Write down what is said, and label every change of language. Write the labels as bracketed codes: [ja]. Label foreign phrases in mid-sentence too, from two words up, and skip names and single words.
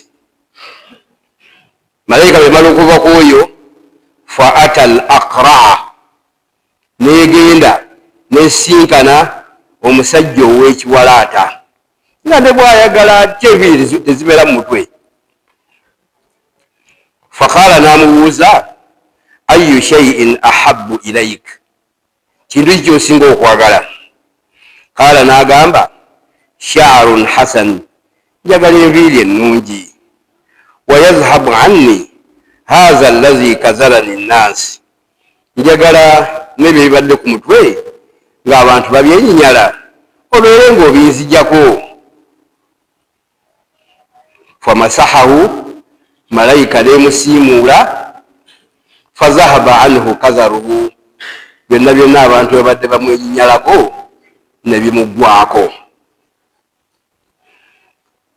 [lg] Malayika bwe mala okuva ku oyo, [ar] فأتى الأقرع, [lg] n'egenda n'esinkana omusajja ow'ekiwalaata, nga ne bw'ayagala teviri tezibeera mu mutwe. Faqaala, n'amubuuza [ar] أي شيء أحب إليك, [lg] kintu ki ky'osinga okwagala? Qaala, n'agamba [ar] شعر حسن, [lg] njagala enviiri ennungi. [ar] ويذهب عني هذا الذي قذرني الناس, [lg] njagala n'ebyo ebibadde ku mutwe ng'abantu babyenyinyala obeere ng'obinzijjako. Famasahahu, malayika n'emusiimuula. [ar] فذهب عنه قذره, [lg] byonna byonna abantu babadde bamwenyinyalako ne bimuggwako.